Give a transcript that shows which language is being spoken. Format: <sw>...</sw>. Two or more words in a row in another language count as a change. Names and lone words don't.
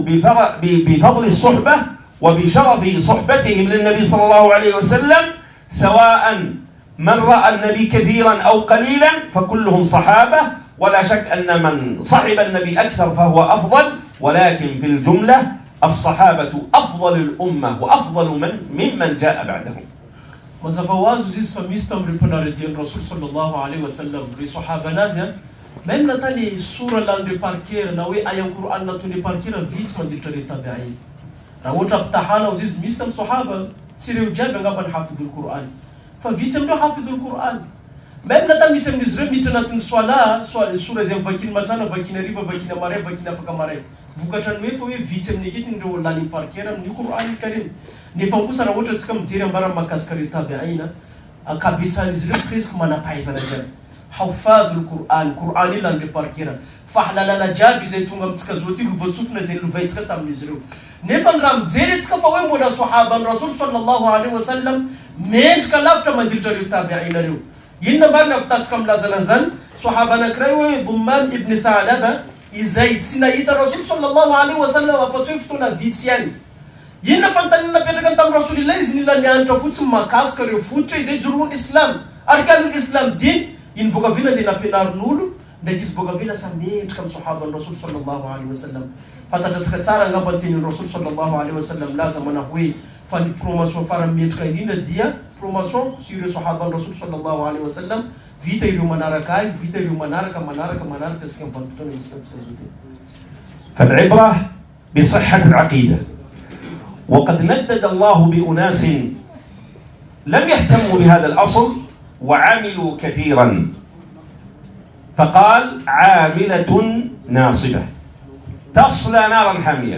<ar>بفضل الصحبة وبشرف صحبتهم للنبي صلى الله عليه وسلم، سواء من رأى النبي كثيرا أو قليلا فكلهم صحابة، ولا شك أن من صحب النبي أكثر فهو أفضل، ولكن في الجملة الصحابة أفضل الأمة وأفضل ممن جاء بعدهم.</ar> <mg>Mazavawazo zizi fa misy tamin'ireo mpanaredian'ny Rasul</mg> <ar>صلى الله عليه وسلم</ar> <mg>ry sahaba anazy même natany sura lan'ireo</mg> <fr>par cœur</fr> <mg>na hoe ayan Qur'an nataon'ireo</mg> <fr>par cœur</fr> <mg>vitsy mandilitra ireo tabi'in. Raha ohatra ampitahana izy misy tamin'ny sahaba tsy ireo jiaby angamba ny</mg> <ar>حافظ القرآن</ar> <mg>fa vitsy amin'ireo</mg> <ar>حافظ القرآن.</ar> <mg>Même natany misy amin'izy ireo miditra anatin'ny sura izay vakiny matsana, vakiny hariva, vakiny amaray, vakiny afaka amaray. Vokatra ny hoe fa hoe vitsy amin'ny aketiny ireo lany</mg> <fr>par cœur</fr> <mg>amin'ny</mg> <ar>القرآن الكريم.</ar> <mg>Nefa kosa raha ohatra tsika mijery ambara mahakasika ireo tabi'ina akabetsan'izy ireo presque manam-pahaizana jiaby.</mg> <ar>حفظ القرآن,</ar> <mg>Qur'an io lan'ireo</mg> <fr>par cœur.</fr> <mg>Fahalalana jiaby izay tonga amintsika zao ty lovatsofina izay lovaintsika tamin'izy ireo. Nefa ny raha mijery antsika fa hoe mbola sahaba ny Rasul</mg> <ar>صلى الله عليه وسلم</ar> <mg>mendrika lavitra mandilitra ireo tabi'ina ireo. Inona mba nafitatsika milazana an'izany? Sahaba anankiray hoe Dhumam ibn Thalaba izay tsy nahita Rasul</mg> <ar>صلى الله عليه وسلم</ar> <mg>afa-tsy hoe fotoana vitsy ihany. Inona fanontaniana napetraka tamin'ny Rasulillah izy nila nianatra fotsiny mahakasika ireo fototra izay juroan'ny Islam, arkan'ny Islam din, iny boka vila dia nampianarin'olo ndraiky izy boka vila sa mendrika amin'ny sahaban'ny Rasul sallallahu alaihi wasallam. Fantatratsika tsara angamba ny tenin'ny Rasul</mg> <ar>صلى الله عليه وسلم</ar> <mg>laza mana hoe fa ny promotion farany mendrika indrindra dia promotion sy ireo sahaban'ny Rasul</mg> <ar>صلى الله عليه وسلم,</ar> <mg>vita ireo manaraka azy, vita ireo manaraka sika amin'ny vanim-potoana misy tatsika zao ty.</mg> <ar>فالعبرة بصحة العقيدة. وقد ندد الله بأناس لم يهتموا بهذا الأصل وعملوا كثيرا، فقال عاملة ناصبة تصلى نارا حامية.</ar>